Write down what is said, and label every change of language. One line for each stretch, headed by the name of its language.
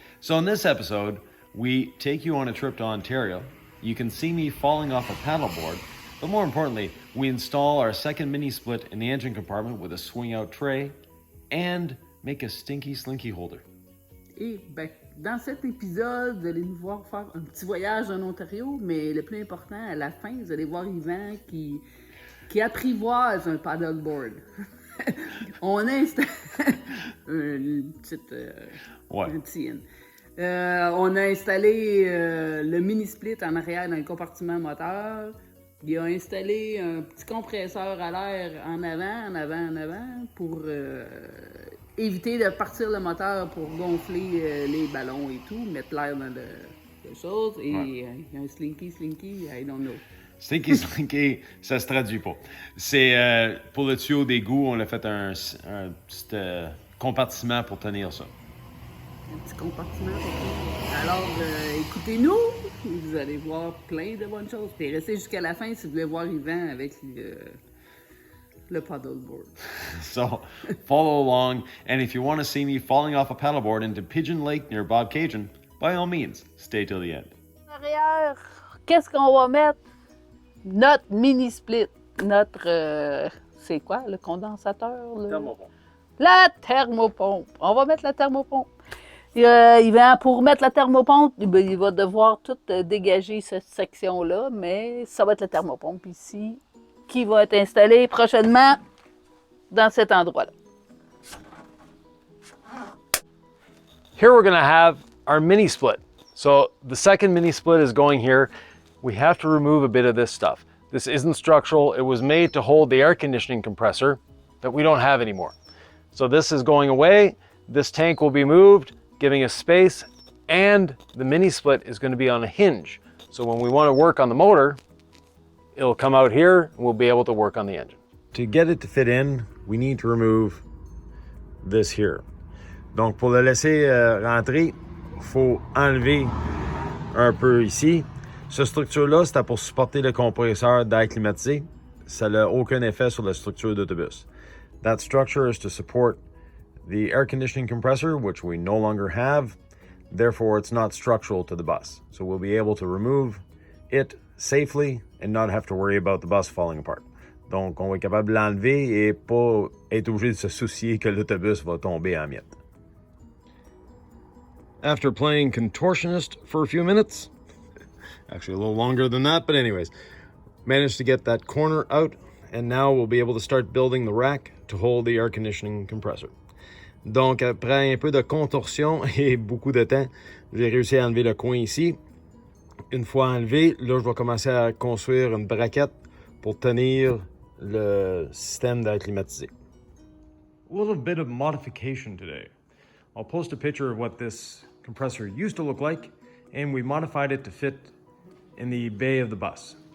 English: So in this episode, we take you on a trip to Ontario. You can see me falling off a paddleboard, but more importantly, we install our second mini-split in the engine compartment with a swing-out tray and make a Stinky slinky holder.
French: Et dans cet épisode, vous allez nous voir faire un petit voyage en Ontario, mais le plus important, à la fin, vous allez voir Yvan qui apprivoise un paddleboard. On installe une petite... un petit on a installé le mini-split en arrière dans le compartiment moteur. Il a installé un petit compresseur à l'air en avant pour éviter de partir le moteur pour gonfler les ballons et tout, mettre l'air dans les choses. Et il y a un slinky,
English: I don't know.
French: Slinky, ça se traduit pas. C'est pour le tuyau d'égout, on a fait un petit compartiment pour tenir ça. Un petit compartiment pour tenir. Alors, écoutez-nous, vous allez voir plein de bonnes choses. Puis restez jusqu'à la fin si vous voulez voir Yvan avec le paddleboard.
English: So, follow along, and if you want to see me falling off a paddleboard into Pigeon Lake near Bobcaygeon, by all means, stay till the end.
French: Arrière, qu'est-ce qu'on va mettre? Notre mini-split, notre... c'est quoi, le condensateur? Thermopompe. La thermopompe. On va mettre la thermopompe. Pour mettre la thermopompe, il va devoir tout dégager cette section-là, mais ça va être la thermopompe ici qui va être installée prochainement dans cet endroit-là.
English: Here we're going to have our mini split. So the second mini split is going here. We have to remove a bit of this stuff. This isn't structural. It was made to hold the air conditioning compressor that we don't have anymore. So this is going away. This tank will be moved, giving us space, and the mini split is going to be on a hinge. So when we want to work on the motor, it'll come out here and we'll be able to work on the engine. To get it to fit in, we need to remove this here.
French: Donc pour le laisser rentrer, il faut enlever un peu ici. Cette structure-là, c'était pour supporter le compresseur d'air climatisé. Ça n'a aucun effet sur la structure d'autobus.
English: That structure is to support the air conditioning compressor, which we no longer have. Therefore, it's not structural to the bus. So we'll be able to remove it safely and not have to worry about the bus falling apart.
French: Donc, on va être capable de l'enlever et pas être obligé de se soucier que l'autobus va tomber en miettes.
English: After playing contortionist for a few minutes, actually a little longer than that, but anyways, managed to get that corner out, and now we'll be able to start building the rack to hold the air conditioning compressor.
French: Donc, après un peu de contorsion et beaucoup de temps, j'ai réussi à enlever le coin ici. Une fois enlevé, là, je vais commencer à construire une braquette pour tenir le système d'air climatisé.
English: A little bit of modification today. I'll post a picture of what this compressor used to look like, and we modified it to fit in the bay of the bus.